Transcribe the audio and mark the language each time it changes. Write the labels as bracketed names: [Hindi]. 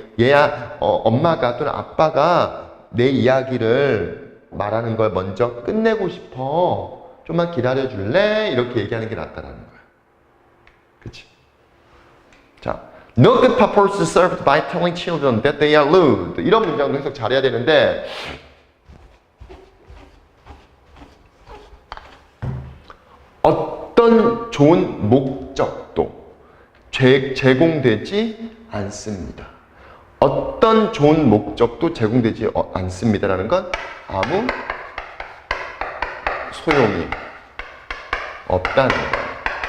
[Korean] 얘야, 엄마가 또는 아빠가 내 이야기를 말하는 걸 먼저 끝내고 싶어. 좀만 기다려줄래? 이렇게 얘기하는 게 낫다라는 거야. 그치? [English] 자, no good purpose is served by telling children that they are lewd. [Korean] 이런 문장도 해석 잘해야 되는데 어떤 좋은 목적도 제공되지 않습니다. 어떤 좋은 목적도 제공되지 않습니다라는 건 아무 소용이 없다는 거야.